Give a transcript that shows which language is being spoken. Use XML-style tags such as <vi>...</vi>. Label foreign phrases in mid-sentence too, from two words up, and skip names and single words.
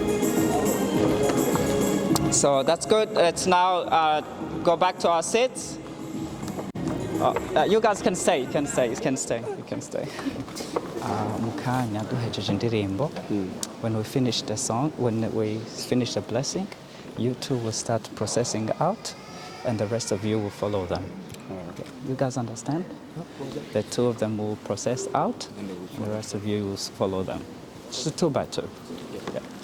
<en>So that's good. Let's now go back to our seats. You guys can stay. You can stay.</en> <rn>Mukanya duhejeje indirimbo.</rn> <en>When we finish the song, when we finish the blessing, you two will start processing out, and the rest of you will follow them. Okay. You guys understand? The two of them will process out, and the rest of you will follow them. Just 2 by 2. Yeah.</en>